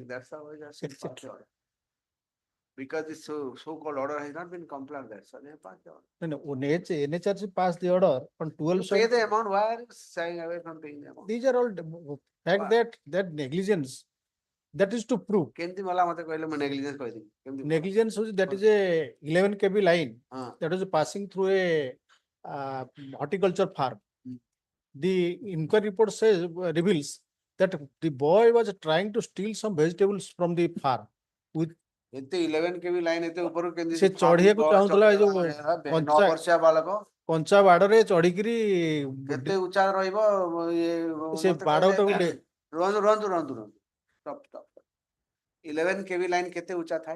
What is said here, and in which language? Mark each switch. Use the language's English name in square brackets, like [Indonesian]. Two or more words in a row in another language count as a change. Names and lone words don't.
[English] That's how I just It's passed the order. Because the so-called order has not been complied, that's why they have passed the order. NHRC passed the order on To 12/7. pay the amount, why are you shying away from paying the amount? These are all fact that negligence, that is to prove. [Odia] କେମିତି ମଲା ମତେ କହିଲେ ମୁଁ negligence କହିଦେବି କେମିତି ମଲା? [English] Negligence, that is a 11 kV line [Odia] ହଁ [English] that was passing through a horticulture farm. The inquiry report reveals that the boy was trying to steal some vegetables from the farm. [Odia] ଏତେ 11 kV ଲାଇନ ଏତେ ଉପରକୁ କେମିତି ସେ ଚଢିବାକୁ ଚାହୁଁଥିଲା ଏଇ ଯୋଉ 9 ବର୍ଷିଆ ବାଳକ କଞ୍ଚା ବାଡରେ ଚଢିକିରି କେତେ ଉଚ୍ଚା ରହିବ ସେ ବାଡଟାକୁ ରୁହନ୍ତୁ [English] stop 11 kV [Odia] ଲାଇନ କେତେ ଉଚ୍ଚା ଥାଏ